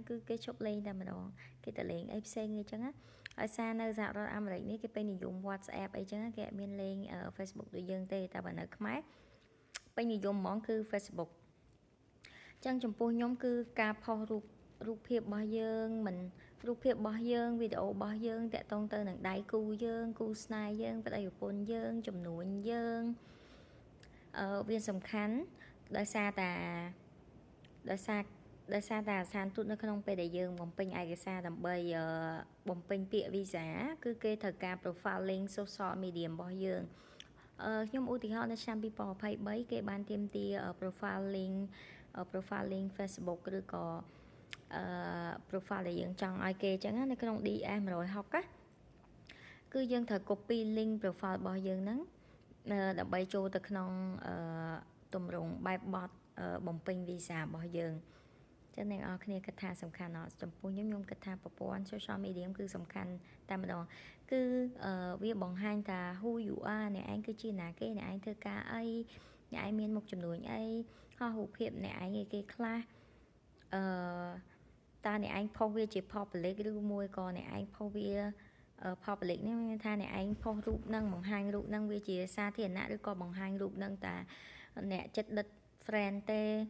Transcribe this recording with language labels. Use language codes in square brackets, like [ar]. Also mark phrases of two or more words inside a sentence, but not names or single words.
[km] គឺគេឈប់លេងតែម្ដងគេទៅលេងអីផ្សេងអីចឹងណាហើយសារនៅសហរដ្ឋអាមេរិកនេះគេពេញនិយម WhatsApp អីចឹងគេអត់មានលេង Facebook ដូចយើងទេតែបើនៅខ្មែរពេញនិយមហ្មងគឺ Facebook ចឹងចំពោះខ្ញុំគឺការផុសរូបភាពរបស់យើងមិនរូបភាពរបស់យើងវីដេអូរបស់យើងតាក់ទងទៅនឹងដៃគូយើងគូស្នេហ៍យើងប្តីប្រពន្ធយើងចំនួនយើងវាសំខាន់ដោយសារតែ អាស្ថានទូតនៅក្នុងពេលដែលយើងបំពេញឯកសារដើម្បីបំពេញពាក្យ visa គឺគេត្រូវការ [en] profile link social media [km] របស់យើងខ្ញុំឧទាហរណ៍នៅឆ្នាំ2023គេបានទាមទារ [en] profile link Facebook [km] ឬក៏ profile ដែលយើងចង់ឲ្យគេអញ្ចឹងនៅក្នុង DS 160ណាគឺយើងត្រូវ [en] copy link profile [km] របស់យើងហ្នឹងដើម្បីចូលទៅក្នុងទម្រង់បែបបទបំពេញ visa របស់យើងចឹងអ្នកនរគ្នាគិតថាសំខាន់អត់ចំពោះខ្ញុំគិតថាប្រព័ន្ធ [en] social media [km] គឺសំខាន់តែម្ដងគឺវាបង្ហាញថា [en] who you are [km] អ្នកឯងគឺជាណាគេអ្នកឯងធ្វើការអីអ្នកឯងមានមុខចំនួនអីហោះរូបភាពអ្នកឯងគេខ្លះ តើអ្នកឯងផុសវាជា public ឬមួយក៏អ្នកឯងផុសវា public នេះមានថាអ្នកឯងផុសរូបនឹងបង្ហាញរូបនឹងវាជាសាធារណៈឬក៏បង្ហាញរូបនឹងតាអ្នកចិត្តដិត friend ទេ